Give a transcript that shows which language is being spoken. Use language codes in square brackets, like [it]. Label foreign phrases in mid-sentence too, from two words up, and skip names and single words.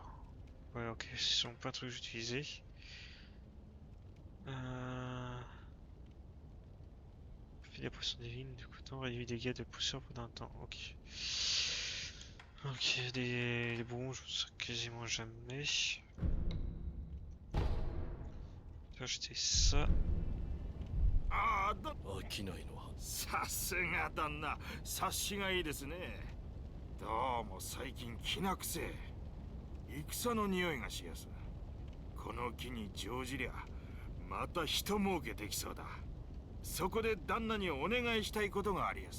[fr] Ouais, ok, ce sont pas un truc que j'utilisais. Fait la potion divine, du coup, temps réduit les dégâts de posture pendant un temps. Ok. Ok, des bons, je me sers quasiment jamais. Je vais acheter ça. [ja] ああだ飽きないのはさすが旦那察しがいいですねどうも最近気なくせえ戦の匂いがしやすこの木に乗じりゃまた人儲けできそうだそこで旦那にお願いしたいことがありやす